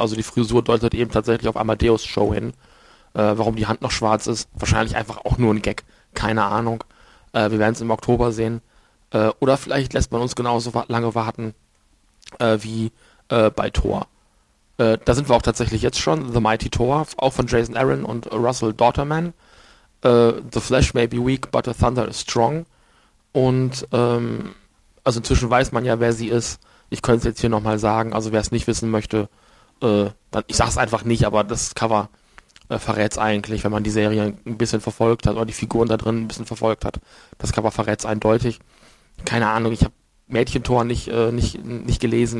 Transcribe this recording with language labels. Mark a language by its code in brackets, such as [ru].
[de] Also die Frisur deutet eben tatsächlich auf Amadeus Cho hin. Warum die Hand noch schwarz ist, wahrscheinlich einfach auch nur ein Gag. Keine Ahnung. Wir werden es im Oktober sehen. Oder vielleicht lässt man uns genauso lange warten wie bei Thor. Da sind wir auch tatsächlich jetzt schon. The Mighty Thor, auch von Jason Aaron und Russell Dauterman. [en] The Flesh may be weak, but the Thunder is strong. [de] Und also inzwischen weiß man ja, wer sie ist. Ich könnte es jetzt hier nochmal sagen. Also wer es nicht wissen möchte, ich sag's einfach nicht, aber das Cover verrät es eigentlich, wenn man die Serie ein bisschen verfolgt hat oder die Figuren da drin ein bisschen verfolgt hat. Das Cover verrät es eindeutig. Keine Ahnung, ich habe Mädchen-Thor nicht gelesen.